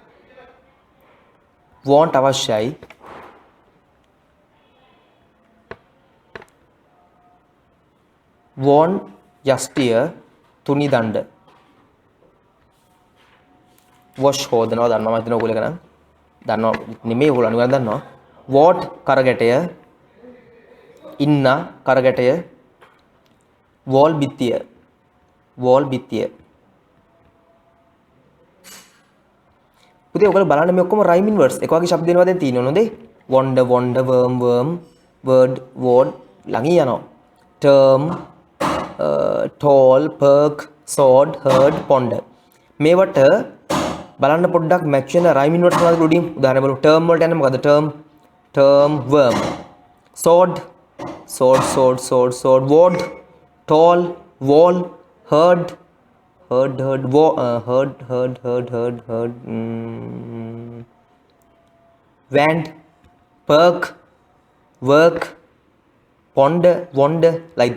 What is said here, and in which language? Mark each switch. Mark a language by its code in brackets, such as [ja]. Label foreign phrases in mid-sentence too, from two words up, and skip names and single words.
[si] want අවශ්‍යයි want යෂ්ටිය තුනි දණ්ඩ wash හොදනවා දන්නවා මම හිතනවා ඔයගොල්ලෝ ගණන් දන්නවා නෙමෙයි ඔයගොල්ලෝ අනිවාර්යෙන් දන්නවා what කරගැටය ඉන්න කරගැටය wall බිත්තිය පුතේ ඔයගොල්ලෝ බලන්න මේ ඔක්කොම [en] rhyming words [si] එක වගේ ශබ්ද වෙනවා දැන් තියෙනව නේද [en] wonder worm word word [si] ළඟින් යනවා [en] term tall perk sword herd ponder [si] මේවට බලන්න පොඩ්ඩක් match වෙන [en] rhyming words [si] මොනවද උඩින් උදාහරණ බලමු term වලට යන්නේ මොකද්ද [en] term worm sword word tall wall herd wand perk work ponder wonder like